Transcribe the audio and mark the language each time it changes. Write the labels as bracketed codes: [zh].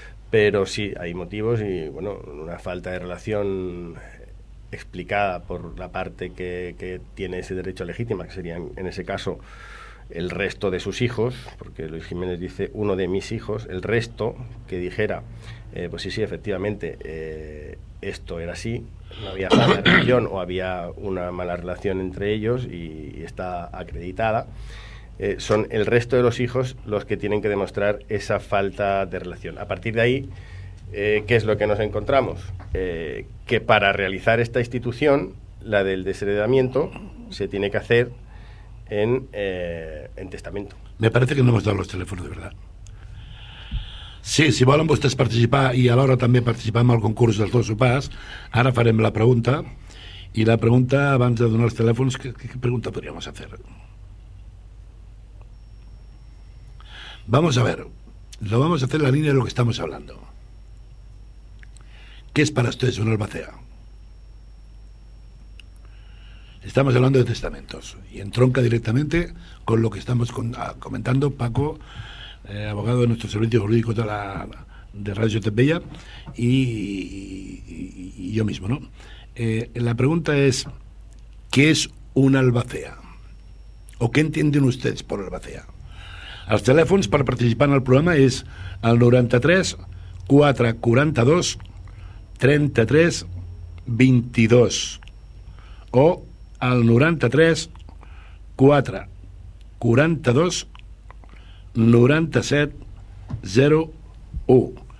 [es] Pero sí, hay motivos y, bueno, una falta de relación explicada por la parte que tiene ese derecho a legítima, que serían, en ese caso, el resto de sus hijos, porque Luis Jiménez dice uno de mis hijos, el resto que dijera, pues sí, efectivamente, esto era así, no había mala relación o había una mala relación entre ellos y está acreditada, son el resto de los hijos los que tienen que demostrar esa falta de relación. A partir de ahí, ¿qué es lo que nos encontramos? Que para realizar esta institución, la del desheredamiento, se tiene que hacer en testamento. Me parece que no hemos dado los teléfonos de verdad. [ca] Sí, si volen vostès participar i alhora també participar en el concurs dels dos sopars, ara farem la pregunta, i la pregunta, abans de donar els telèfons, [es] ¿qué pregunta podríamos hacer? Vamos a ver, lo vamos a hacer en la línea de lo que estamos hablando. ¿Qué es para ustedes una albacea? Estamos hablando de testamentos y entronca directamente con lo que estamos comentando Paco, abogado de nuestro servicio jurídico de de Radio Tepella y yo mismo, ¿no? La pregunta es, ¿qué es un albacea? ¿O qué entienden ustedes por albacea? [ca] Els telèfons per participar en el programa és el 93 442 33 22 o el 93 442 97 01.